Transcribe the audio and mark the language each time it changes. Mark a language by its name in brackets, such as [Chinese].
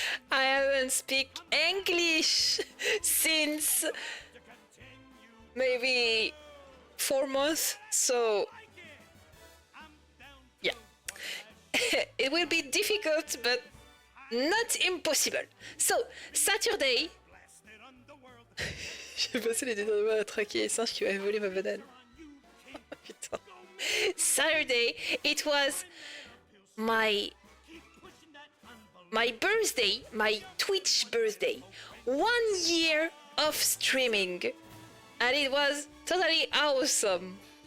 [English] I haven't speak English since maybe 4 months, so yeah. It will be difficult, but not impossible. So, Saturday. [French] J'ai passé les détournements à traquer les singes qui avaient volé ma banane. Putain. [English] Saturday, it was my birthday, my Twitch birthday. 1 year of streaming. And it was totally awesome.